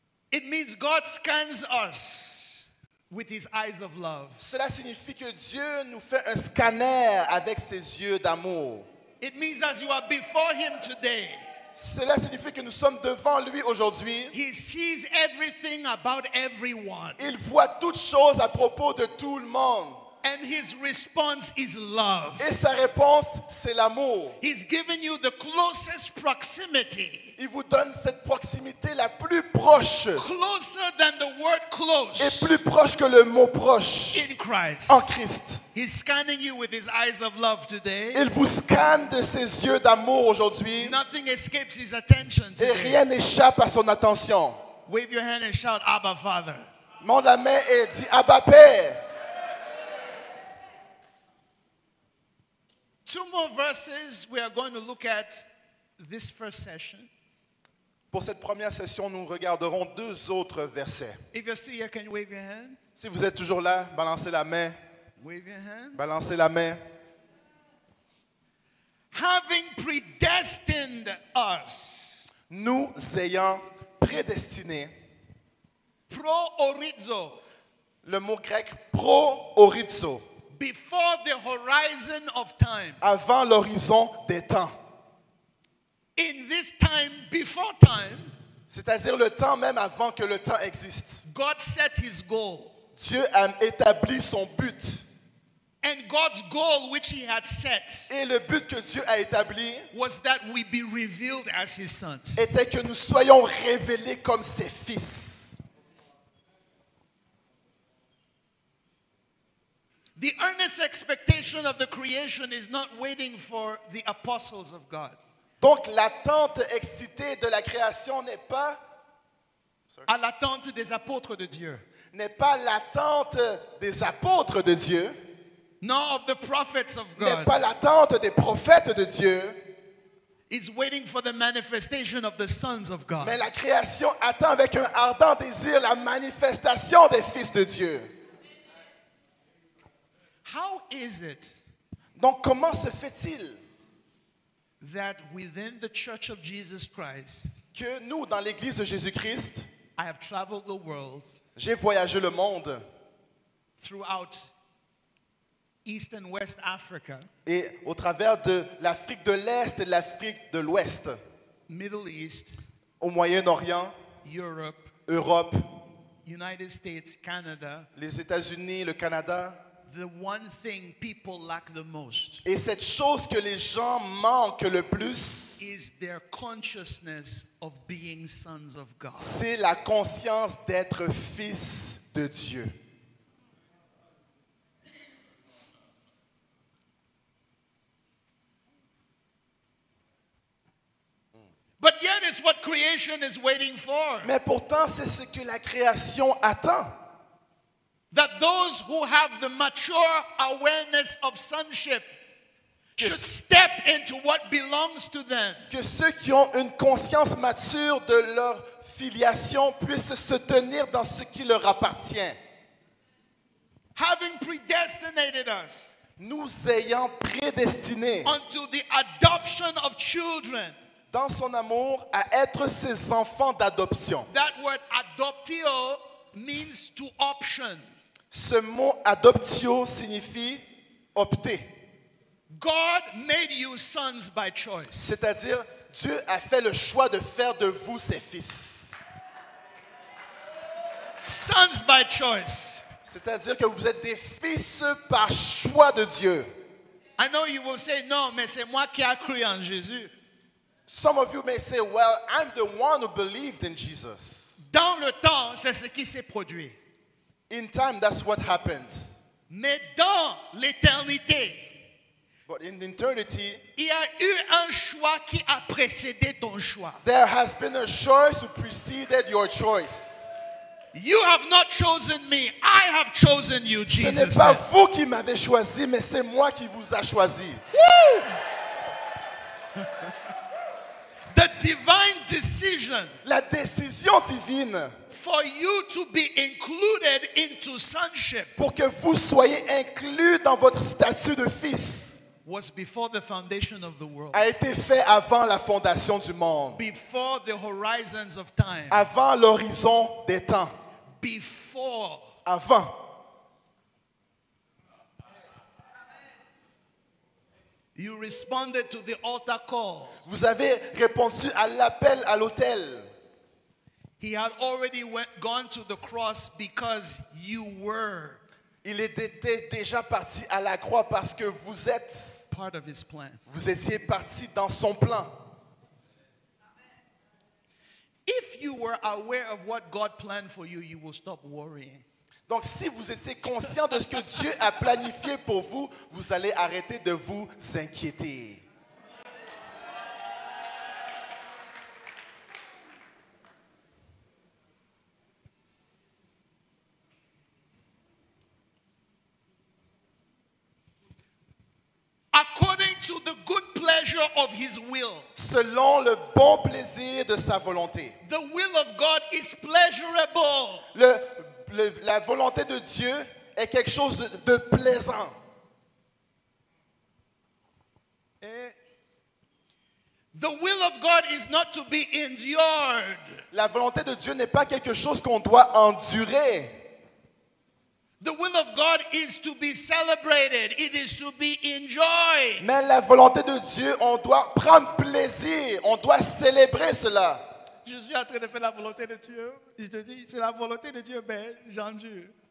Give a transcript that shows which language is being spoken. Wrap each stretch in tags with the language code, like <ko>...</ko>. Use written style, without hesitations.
<en>It means God scans us with His eyes of love.</en> <fr>Cela signifie que Dieu nous fait un scanner avec ses yeux d'amour.</fr> <en>It means as you are before Him today,</en> <fr>Cela signifie que nous sommes devant lui aujourd'hui.</fr> <en>He sees everything about everyone.</en> <fr>Il voit toutes choses à propos de tout le monde.</fr> <en>And His response is love.</en> <fr>Et sa réponse, c'est l'amour.</fr> <en>He's given you the closest proximity.</en> <fr>Il vous donne cette proximité la plus proche</fr> <en>Closer than the word</en> <fr>et</fr> <en>close</en> <fr>plus proche que le mot proche</fr> <en>in Christ.</en> <fr>en Christ.</fr> <en>He's scanning you with His eyes of love today.</en> <fr>Il vous scanne de ses yeux d'amour aujourd'hui</fr> <en>Nothing escapes His attention</en> <fr>et</fr> <en>today.</en> <fr>rien n'échappe à son attention.</fr> <en>Wave your hand and shout, Abba, Father.</en> <fr>Monte la main et dis Abba Père.</fr> <en>2 more verses we are going to look at this first session.</en> <fr>Pour cette première session, nous regarderons 2 autres versets.</fr> <en>If you're still here, can you wave your hand?</en> <fr>Si vous êtes toujours là, balancez la main,</fr> <en>Wave your hand.</en> <fr>balancez la main.</fr> <en>Having predestined us,</en> <fr>Nous ayant prédestinés,</fr> <en>pro-orizo,</en> <fr>le mot grec pro-orizo,</fr> <en>before the horizon of time.</en> <fr>avant l'horizon des temps.</fr> <en>In this time, before time,</en> <fr>C'est-à-dire le temps même avant que le temps existe.</fr> <en>God set His goal.</en> <fr>Dieu a établi son but.</fr> <en>And God's goal, which He had set,</en> <fr>Et le but que Dieu a établi</fr> <en>was that we be revealed as His sons.</en> <fr>était que nous soyons révélés comme ses fils.</fr> <en>The earnest expectation of the creation is not waiting for the apostles of God.</en> <fr>Donc l'attente excitée de la création n'est pas À l'attente des apôtres de Dieu. l'attente des apôtres de Dieu,</fr> <en>Nor of the prophets of</en> <fr>n'est</fr> <en>God.</en> <fr>pas l'attente des prophètes de Dieu,</fr> <en>It's waiting for the manifestation of the sons of God.</en> <fr>mais la création attend avec un ardent désir la manifestation des fils de Dieu.</fr> <en>How is it</en> <fr>Donc comment se fait-il</fr> <en>that within the church of Jesus Christ,</en> <fr>que nous, dans l'Église de Jésus-Christ,</fr> <en>I have traveled the world</en> <fr>j'ai voyagé le monde</fr> <en>throughout East and West Africa,</en> <fr>et au travers de l'Afrique de l'Est et de l'Afrique de l'Ouest,</fr> <en>Middle East,</en> <fr>au Moyen-Orient,</fr> <en>Europe,</en> <fr>Europe,</fr> <en>United States, Canada,</en> <fr>les États-Unis, le Canada.</fr> <en>the one thing people lack the most</en> <fr>Et cette chose que les gens manquent le plus,</fr> <en>is their consciousness of being sons of God.</en> <fr>c'est la conscience d'être fils de Dieu.</fr> <en>But yet it's what creation is waiting for.</en> <fr>Mais pourtant, c'est ce que la création attend.</fr> <en>That those who have the mature awareness of sonship should step into what belongs to them.</en> <fr>Que ceux qui ont une conscience mature de leur filiation puissent se tenir dans ce qui leur appartient.</fr> <en>Having predestinated us</en> <fr>Nous ayant prédestinés</fr> <en>unto the adoption of children.</en> <fr>dans son amour à être ses enfants d'adoption.</fr> <en>That word adoptio means to option.</en> <fr>Ce mot adoptio signifie opter.</fr> <en>God made you sons by choice.</en> <fr>C'est-à-dire, Dieu a fait le choix de faire de vous ses fils.</fr> <en>Sons by choice.</en> <fr>C'est-à-dire que vous êtes des fils par choix de Dieu.</fr> <en>I know you will say,</en> <fr>non, mais c'est moi qui ai cru en Jésus.</fr> <en>Some of you may say, well, I'm the one who believed in Jesus.</en> <fr>Dans le temps, c'est ce qui s'est produit.</fr> <en>In time, that's what happened.</en> <fr>Mais dans l'éternité,</fr> <en>But in eternity,</en> <fr>il y a eu un choix qui a précédé ton choix.</fr> <en>there has been a choice who preceded your choice. You have not chosen me, I have chosen you,</en> <fr>Ce n'est</fr> <en>Jesus</en> <fr>pas</fr> <en>said.</en> <fr>vous qui m'avez choisi, mais c'est moi qui vous a choisi.</fr> <en>The divine decision</en> <fr>La décision divine</fr> <en>for you to be included into sonship</en> <fr>pour que vous soyez inclus dans votre statut de fils</fr> <en>was before the foundation of the world,</en> <fr>a été fait avant la fondation du monde,</fr> <en>before the horizons of time,</en> <fr>avant l'horizon des temps,</fr> <en>before.</en> <fr>avant.</fr> <en>You responded to the altar call.</en> <fr>Vous avez répondu à l'appel à l'autel.</fr> <en>He had already gone to the cross because you were</en> <fr>Il était déjà parti à la croix parce que vous</fr> <en>his plan.</en> <fr>Vous étiez parti dans son plan.</fr> <en>If you were aware of what God planned for you, you will stop worrying.</en> <fr>Donc si vous étiez conscient de ce que Dieu a planifié pour vous, vous allez arrêter de vous inquiéter.</fr> <en>According to the good pleasure of his will.</en> <fr>Selon le bon plaisir de sa volonté.</fr> <en>The will of God is pleasurable.</en> <fr>La volonté de Dieu est quelque chose de plaisant.</fr> <en>The will of God is not to be endured.</en> <fr>La volonté de Dieu n'est pas quelque chose qu'on doit endurer.</fr> <en>The will of God is to be celebrated. It is to be enjoyed.</en> <fr>Mais la volonté de Dieu, on doit prendre plaisir, on doit célébrer cela. Je suis en train de faire la volonté de Dieu. Je te dis, c'est la volonté de Dieu, mais j'endure.</fr>